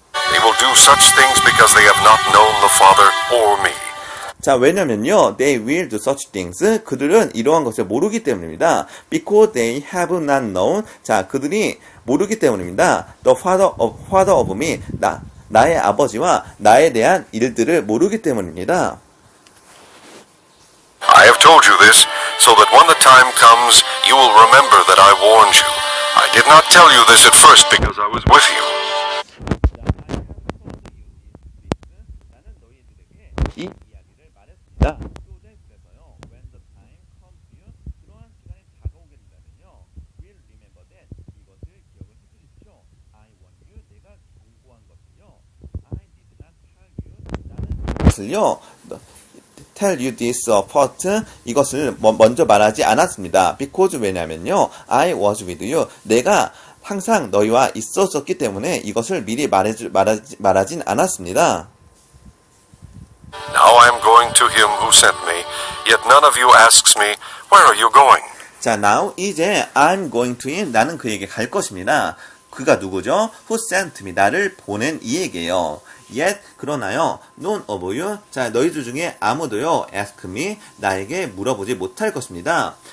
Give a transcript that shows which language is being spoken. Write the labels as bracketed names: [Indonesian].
[English] They will do such things because they have not known the Father or me. 자, 왜냐면요, they will do such things. [Korean] 그들은 이러한 것을 모르기 때문입니다. [English] Because they have not known. [Korean] 자, 그들이 모르기 때문입니다. [English] The Father of me. [Korean] 나의 아버지와 나에 대한 일들을 모르기 때문입니다. [English] I have told you this so that when the time comes, you will remember that I warned you. I did not tell you this at first because I was with you. [Korean] 이 이야기를 말했습니다. [English] 그래서요, when the time comes to you, 그러한 시간이 다가오게 된다면요, will remember that, 이것을 기억을 해주십시오. I warn you, 내가 경고한 것은요, I did not tell you, 나는 이것을요, tell you this first, 이것을 먼저 말하지 않았습니다. [Korean] Because, 왜냐면요, I was with you, 내가 항상 너희와 있었기 때문에 이것을 미리 말하진 않았습니다. [English] Now I am going to him who sent me, yet none of you asks me, where are you going? [Korean] 자, now, 이제 I'm going to him, 나는 그에게 갈 것입니다. 그가 누구죠? Who sent me, 나를 보낸 이에게요. Yet, 그러나요, none of you, 자, 너희들 중에 아무도요, ask me, 나에게 물어보지 못할 것입니다.